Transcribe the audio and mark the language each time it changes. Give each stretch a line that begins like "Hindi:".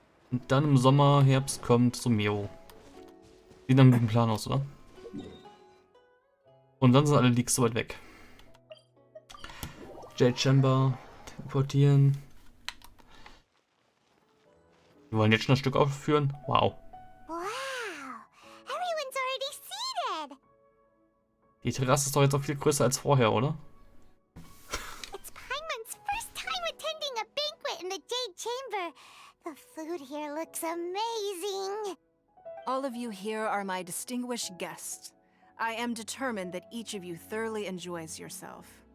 German: Und dann im Sommer, Herbst kommt Sumero. Sieht nach einem guten Plan aus, oder? Und dann sind alle Leaks so weit weg. Jade Chamber, teleportieren. Wir wollen jetzt schon das Stück aufführen. Wow.
English: Wow, everyone's already seated.
German: Die Terrasse ist doch jetzt auch viel größer als vorher, oder?
English: It's Paimon's first time attending a banquet in the Jade Chamber. The food here looks amazing. All of you here are my distinguished guests. I am determined that each of you thoroughly enjoys yourself.